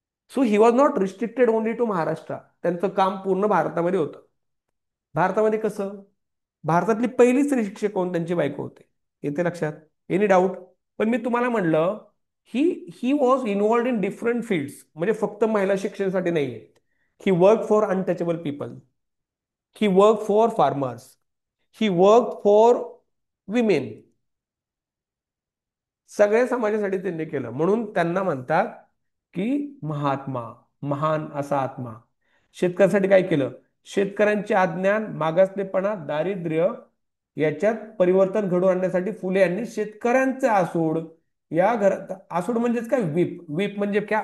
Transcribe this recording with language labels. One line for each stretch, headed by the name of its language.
English: So he was not restricted only to Maharashtra.
Marathi: त्यांचं काम पूर्ण भारतामध्ये होतं. भारतामध्ये कसं? भारतातली पहिली स्त्री शिक्षक कोण? त्यांची बायको होते. येते लक्षात?
English: Any doubt?
Marathi: पण मी तुम्हाला म्हणलं,
English: He he was involved in different fields.
Marathi: म्हणजे फक्त महिला शिक्षणासाठी नाहीये.
English: He work for untouchable people, he work for farmers, he work for women.
Marathi: सगळ्या समाजासाठी त्यांनी केलं. म्हणून त्यांना म्हणतात की महात्मा, महान असा आत्मा. शेतकऱ्यासाठी काय केलं? शेतकऱ्यांचे अज्ञान, मागासलेपणा, दारिद्र्य याच्यात परिवर्तन घडवून आणण्यासाठी फुले यांनी शेतकऱ्यांचे आसूड, या घरात, आसूड म्हणजेच काय? व्हीप. व्हीप म्हणजे काय?